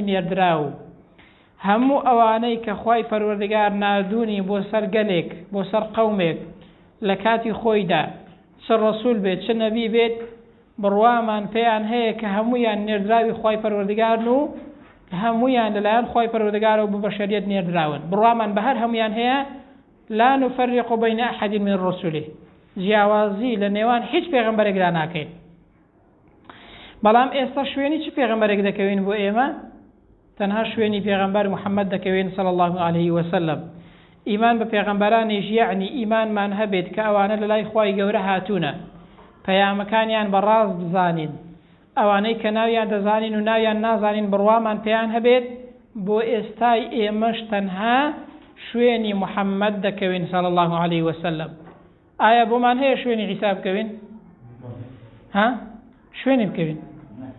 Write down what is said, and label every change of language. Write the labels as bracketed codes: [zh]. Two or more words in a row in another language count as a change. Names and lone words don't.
[ckb] نێردراو هەموو ئەوانەی کە خوای پەروەردگار ناردوونی بۆ سەر گەلێک بۆ سەر قەومێک لە کاتی خۆیدا چ ڕەسوول بێت چ نەبی بێت بڕوامان پێیان هەیە کە هەموویان نێردراوی خوای پەروەردگارن و هەموویان لەلایەن خوای پەروەردگارەوە بۆ بەشەریەت نێردراون بڕوامان بە هەر هەموویان هەیە [ar] لا نفرق بین أحد من رسله [ckb] جیاوازی لە نێوان هیچ پێغەمبەرێکدا ناکەین بەڵام ئێستا شوێنی چ پێغەمبەرێک دەکەوین بۆ ئێمە تەنها شوێنی پێغەمبەر محەممەد دەکەوین [ar] صلی الله عليه وسلم [ckb] ئیمان بە پێغەمبەرانیش یعنی ئیمانمان هەبێت کە ئەوانە لە لای خوای گەورە هاتوونە پەیامەکانیان بەڕاست بزانین ئەوانەی کە ناویان دەزانین و ناویان نازانین بڕوامان پێیان هەبێت بۆ ئێستای ئێمەش تەنها شوێنی محەممەد دەکەوین [ar] صلی الله عليه وسلم [ckb] ئایا بۆمان هەیە شوێنی عیسا بکەوین ها شوێنی بکەوین